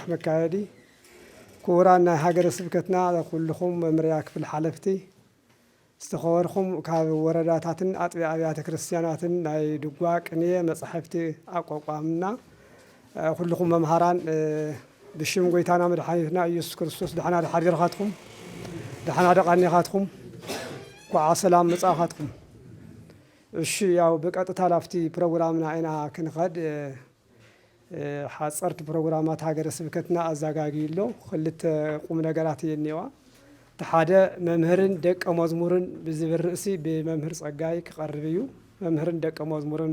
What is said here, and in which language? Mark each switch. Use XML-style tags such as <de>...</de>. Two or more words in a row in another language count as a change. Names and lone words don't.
<ti>መካየዲ ክቡራን ናይ ሀገረ ስብከትና ኩልኩም መምርያ ክፍል ሓለፍቲ ዝተኸበርኩም ካብ ወረዳታትን አጥቢያ አብያተ ክርስቲያናትን ናይ ድጓ ቅኔ መጻሕፍቲ አቋቋምና ኩልኩም መምሃራን ብሽም ጎይታና መድኃኒትና ኢየሱስ ክርስቶስ ደሕና ሓዲርኻትኩም ደሕና ደቃኒኻትኩም ኳዓ ሰላም መጻኻትኩም።</ti> <am>እሺ ያው በቀጥታ</am> <ti>ላፍቲ ፕሮግራምና ኢና ክንኸድ ሓፀርቲ ፕሮግራማት ሀገረ ስብከትና አዘጋጊሎ ክልተ ቁም ነገራት የኔዋ ተሓደ መምህርን ደቀ መዝሙርን ብዝብል ርእሲ ብመምህር ጸጋይ ክቐርብ እዩ። መምህርን ደቀ መዝሙርን</ti>